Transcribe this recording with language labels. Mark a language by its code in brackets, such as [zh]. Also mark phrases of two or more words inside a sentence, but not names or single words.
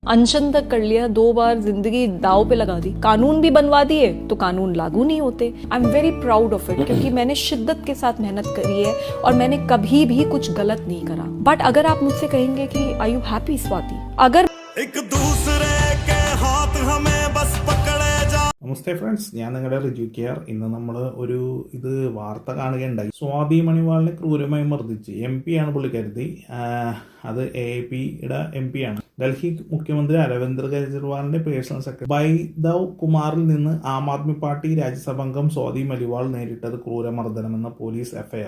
[hi] अनशन तक कर लिया, 2 बार जिंदगी दाव पे लगा दी, कानून भी बनवा दिए तो कानून लागू नहीं होते। [en] I am very proud of it, [hi] क्योंकि मैंने शिद्दत के साथ मेहनत करी है और मैंने कभी भी कुछ गलत नहीं करा। बट अगर आप मुझसे कहेंगे कि [en] are you happy [hi] स्वाति, अगर एक दूसरे के हाथ हमें बस पकड़े जा। [ml] നമസ്തേ ഫ്രണ്ട്സ്, ഞാൻ നിങ്ങളുടെ റിജു കെയർ. ഇന്ന് നമ്മൾ ഒരു വാർത്ത കാണുകയുണ്ടായി. സ്വാതി മണിവാളിനെ ക്രൂരമായി മർദ്ദിച്ച് MP ആണ് പുള്ളിക്കാരത്തി. അത് AAPയുടെ MP ആണ്. ഡൽഹി മുഖ്യമന്ത്രി അരവിന്ദ് കെജ്രിവാളിന്റെ പേഴ്സണൽ സെക്രട്ടറി ബൈദവ് കുമാറിൽ നിന്ന് ആം ആദ്മി പാർട്ടി രാജ്യസഭാംഗം സ്വാതി മലിവാൾ നേരിട്ടത് ക്രൂരമർദ്ദനമെന്ന പോലീസ് FIR.